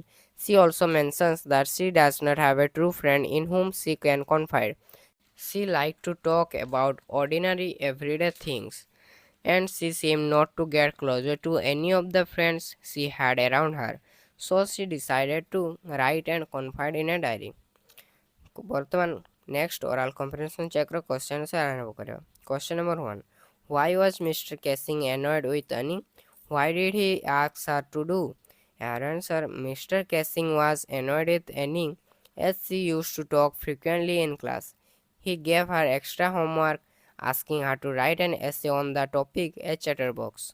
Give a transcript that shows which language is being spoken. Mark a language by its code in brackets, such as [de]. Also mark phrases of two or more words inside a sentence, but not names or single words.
[en] She also mentions that she does not have a true friend in whom she can confide. She liked to talk about ordinary everyday things, and she seemed not to get closer to any of the friends she had around her. So she decided to write and confide in a diary. [or] ବର୍ତ୍ତମାନ [en] ନେକ୍ସଟ ଓରାଲ କମ୍ପ୍ରିହେନ୍ସନ୍ [or] ଚେକ୍ର [en] କ୍ୱେଶ୍ଚନ୍ ଆନ୍ସର୍ [or] ଆରମ୍ଭ କରିବା। [en] question number 1. Why was Mr. Casing annoyed with Annie? Why did he ask her to do? Our answer. Mr. Casing was annoyed with Annie as she used to talk frequently in class. He gave her extra homework, asking her to write an essay on the topic a chatterbox.